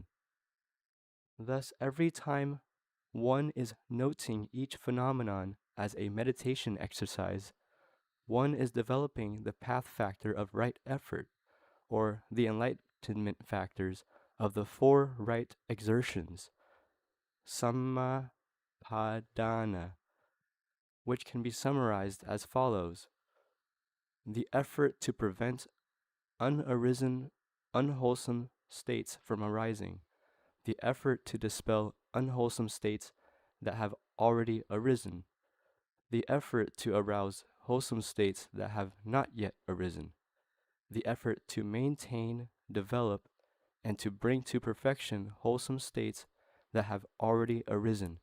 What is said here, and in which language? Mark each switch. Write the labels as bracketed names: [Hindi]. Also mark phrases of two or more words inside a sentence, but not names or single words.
[English] Thus, every time one is noting each phenomenon as a meditation exercise, one is developing the path factor of right effort, or the enlightenment factors of the four right exertions, [Pali] samma padana, [English] which can be summarized as follows: the effort to prevent unarisen, unwholesome states from arising, the effort to dispel unwholesome states that have already arisen, the effort to arouse wholesome states that have not yet arisen, the effort to maintain, develop, and to bring to perfection wholesome states that have already arisen.